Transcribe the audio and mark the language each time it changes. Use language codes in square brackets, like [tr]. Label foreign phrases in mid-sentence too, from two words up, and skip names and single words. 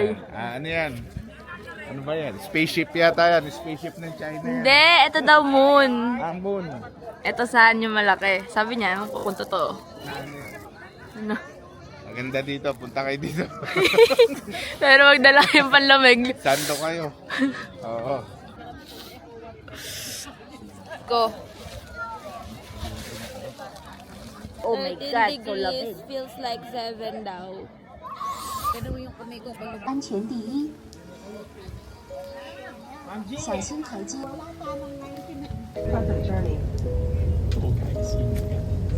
[tl] Ano yan? Ano ba yan? Spaceship yata yan. Spaceship ng China yan. Hindi, ito daw moon. Ang moon. Ito saan yung malaki. Sabi niya, ewan ko kung totoo. Ano? Maganda dito. Punta kayo dito. Pero magdala kayong panlamig. Sando kayo. Oo. Go. [en] Oh my God, so degrees feels like 7 daw. [tl] Pero yung kamay ko, [zh] 安全第一，小心台阶。 [en] Perfect journey.